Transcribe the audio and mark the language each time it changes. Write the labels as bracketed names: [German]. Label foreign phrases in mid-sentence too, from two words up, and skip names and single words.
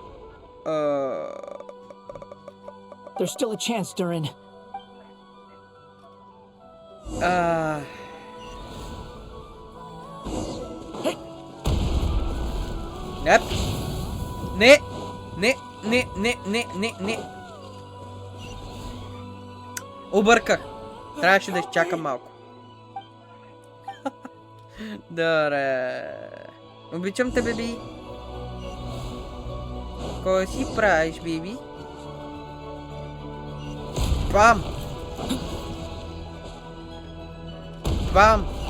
[English] There's still a chance, Durin. [Bulgarian] Нет. Не. Не. Не. Не. Не. Не. Не. Обърках. Трябваше да изчакам малко. Добре. Обичам те, беби. Кой си правиш, беби? Бам! Бам!